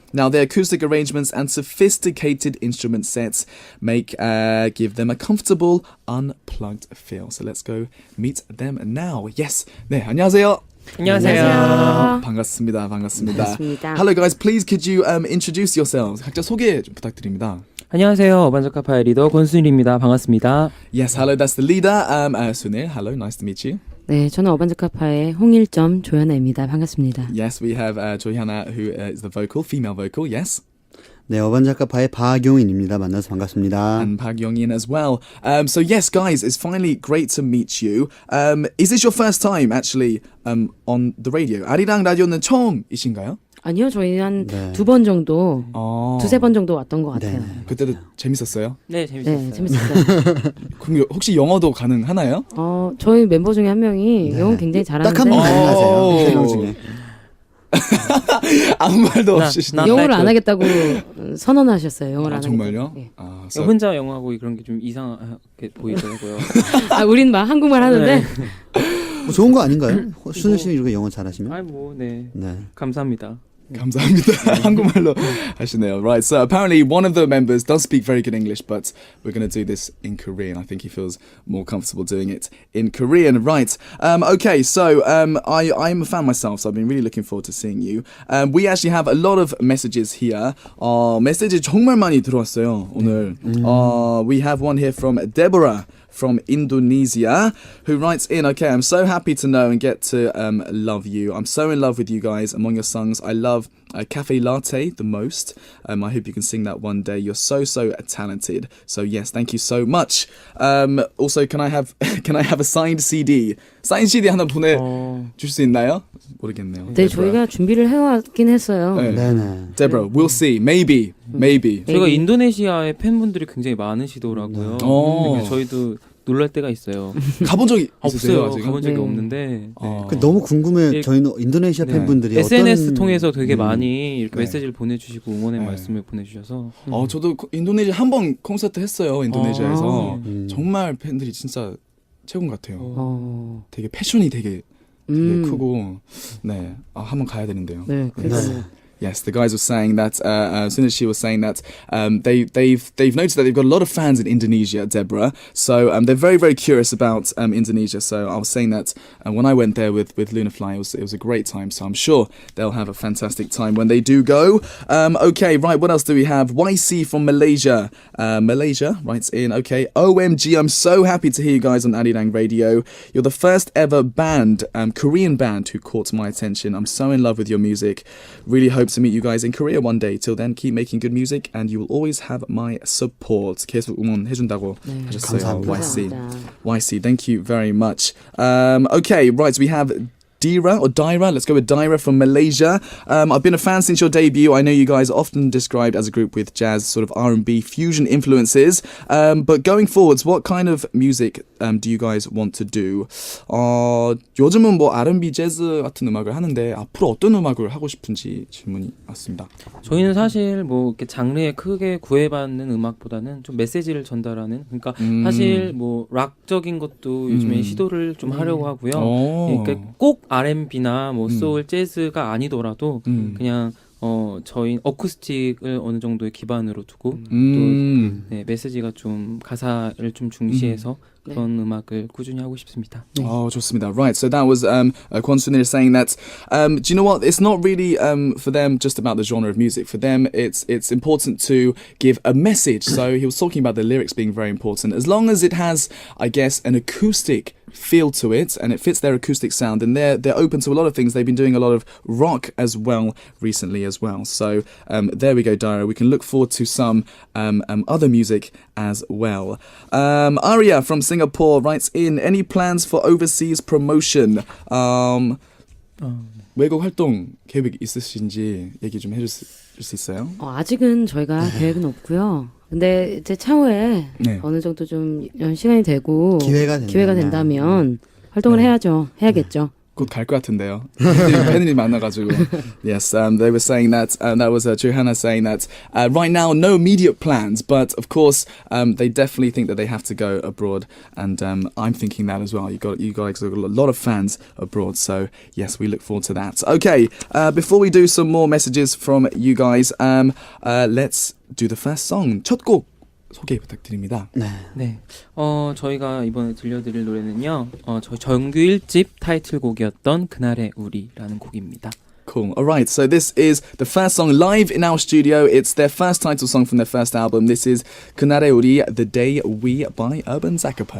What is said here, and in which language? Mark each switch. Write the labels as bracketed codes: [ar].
[en] Now, their acoustic arrangements and sophisticated instrument sets give them a comfortable, unplugged feel. So let's go meet them now. Yes, [ko] 네, 안녕하세요. 안녕하세요. 반갑습니다. 반갑습니다. [en] Hello guys, please could you introduce yourselves? [ko] 각자 소개 좀 부탁드립니다. 안녕하세요. 어반자카파의 리더 권순일입니다. 반갑습니다. [en] Yes, hello, that's the leader. Sunil, hello, nice to meet you. [ko] 네, 저는 어반자카파의 홍일점 조현아입니다. 반갑습니다. [en] Yes, we have Johyana, who is the vocal, female vocal, yes. [ko] 네, 어반자카파의 박용인입니다. 만나서 반갑습니다. [en] And Park Young-in as well. So yes, guys, it's finally great to meet you. Is this your first time actually on the radio? [ko] 아리랑 라디오는 처음이신가요? 아니요, 저희 한 두 번 정도, 두세 번 정도 왔던 것 같아요. 그때도 재밌었어요? 네, 재밌었어요. 네, 재밌었어요. 그럼 혹시 영어도 가능하나요? 저희 멤버 중에 한 명이 영어 굉장히 잘하는데 딱 한 번 가능하세요. 세 명 중에. 아무 말도 없이 영어를 안 하겠다고 선언하셨어요. 영어를 안 정말요? 하겠다고. 네. [en] So [ko] 혼자 영어하고 그런 게 좀 이상하게 보이더라고요. 우린 막 한국말 하는데 뭐 좋은 거 아닌가요? 순일 씨는 이렇게 영어 잘하시면? 아이 뭐, 네. 네. 감사합니다. 감사합니다. 한국말로 하시네요. [en] Right, so apparently one of the members does speak very good English, but we're going to do this in Korean. I think he feels more comfortable doing it in Korean. Right, okay, so I'm a fan myself, so I've been really looking forward to seeing you. We actually have a lot of messages here. [ko] 메시지 정말 많이 들어왔어요, 오늘. [en] We have one here from Deborah from Indonesia, who writes in, okay, I'm so happy to know and get to love you. I'm so in love with you guys. Among your songs, I love Cafe Latte the most. I hope you can sing that one day. You're so talented. So yes, thank you so much. Also, can I have a signed CD? [ko] 사인 CD 하나 보내줄 수 있나요? 모르겠네요. 네, 저희가 준비를 해왔긴 했어요. 네네. [en] Deborah, we'll see. Maybe. [ko] 저희가 인도네시아의 팬분들이 굉장히 많으시더라고요. 그래서 저희도 놀랄 때가 있어요. 가본 적이 있으세요? 없어요. 가본 적이 없는데. 네. 너무 궁금해. 저희는 인도네시아 팬분들이 SNS 통해서 되게 많이 이렇게 메시지를 보내주시고 응원의 말씀을 보내주셔서. 저도 인도네시아 한 번 콘서트 했어요. 인도네시아에서 정말 팬들이 진짜 최고인 것 같아요. 되게 패션이 되게 크고 네, 한번 가야 되는데요. 네, 그래서 [en] Yes, the guys were saying that, as soon as she was saying that, they've noticed that they've got a lot of fans in Indonesia, Deborah. So they're very, very curious about Indonesia. So I was saying that when I went there with Lunafly, it was a great time. So I'm sure they'll have a fantastic time when they do go. Okay, right, what else do we have? YC from Malaysia. Malaysia writes in, okay, OMG, I'm so happy to hear you guys on Arirang Radio. You're the first ever band, Korean band, who caught my attention. I'm so in love with your music. Really hope to meet you guys in Korea one day. Till then, keep making good music and you will always have my support. [ko] 계속 응원해준다고 하셨어요. [en] YC, thank you very much. Okay, right, so we have Dira or Daira, let's go with Daira from Malaysia. I've been a fan since your debut. I know you guys are often described as a group with jazz, sort of R&B fusion influences. But going forwards, what kind of music do you guys want to do? [ko] 요즘은 뭐 R&B, 재즈 같은 음악을 하는데 앞으로 어떤 음악을 하고 싶은지 질문이 왔습니다. 저희는 사실 뭐 이렇게 장르에 크게 구애받는 음악보다는 좀 메시지를 전달하는, 그러니까 사실 뭐 락적인 것도 요즘에 시도를 좀 하려고 하고요. 그러니까 꼭 R&B나 뭐 소울, 재즈가 아니더라도 그냥 저희 어쿠스틱을 어느 정도의 기반으로 두고 또 네, 메시지가 좀 가사를 좀 중시해서 그런 음악을 꾸준히 하고 싶습니다. Oh, 좋습니다. [en] Right, so that was Kwon Sunil saying that. Do you know what? It's not really for them just about the genre of music. For them, it's important to give a message. So he was talking about the lyrics being very important. As long as it has, I guess, an acoustic feel to it and it fits their acoustic sound, and they're open to a lot of things. They've been doing a lot of rock as well recently as well. So there we go, Daira. We can look forward to some other music as well. Aria from Singapore writes in, any plans for overseas promotion? [ko] 외국 활동 계획 있으신지 얘기 좀 해줄 수 있어요? 아직은 저희가 계획은 없고요. 근데 이제 차후에 네. 어느 정도 좀 시간이 되고 기회가 된다면 활동을 해야겠죠. 곧 갈 것 같은데요. 팬들이 많아가지고. [en] Yes, they were saying that. That was Johanna saying that. Right now, no immediate plans, but of course, they definitely think that they have to go abroad, and I'm thinking that as well. You guys have got a lot of fans abroad, so yes, we look forward to that. Okay, before we do some more messages from you guys, let's do the first song. [ko] 첫 곡 소개 부탁드립니다. 네. 저희가 이번에 들려드릴 노래는요. 저희 정규 1집 타이틀곡이었던 그날의 우리라는 곡입니다. [en] Cool. All right. So this is the first song live in our studio. It's their first title song from their first album. This is 그날의 우리, The Day We by 어반자카파.